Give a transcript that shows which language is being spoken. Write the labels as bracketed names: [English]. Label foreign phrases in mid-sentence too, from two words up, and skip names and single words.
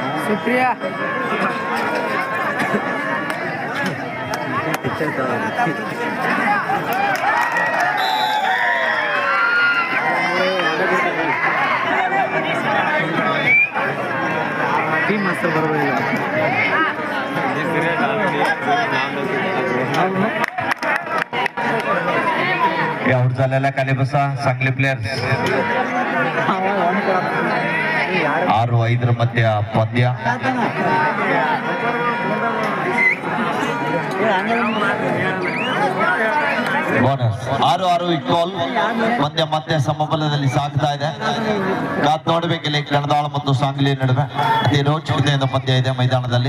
[Kannada] ಸುಪ್ರಿಯಾ ಟೀಮ್ ಮಾಸ್ಟರ್ ಬರಬೇಕು [Marathi] आउट झालेला खाली बसा चांगले प्लेयर्स [Kannada] 6-5 ಮಧ್ಯ ಪಂದ್ಯ ಬೋನಸ್ 6-6 ಇಕ್ವಲ್ ಪಂದ್ಯ ಮತ್ತೆ ಸಮಬಲದಲ್ಲಿ ಸಾಗ್ತಾ ಇದೆ. ಕಾತ್ ನೋಡಬೇಕಿಲ್ಲ ಕಣದಾಳ ಮತ್ತು ಸಾಂಗ್ಲಿ ನಡುವೆ ಅತಿ ರೋಚಕತೆಯಿಂದ ಪಂದ್ಯ ಇದೆ ಮೈದಾನದಲ್ಲಿ.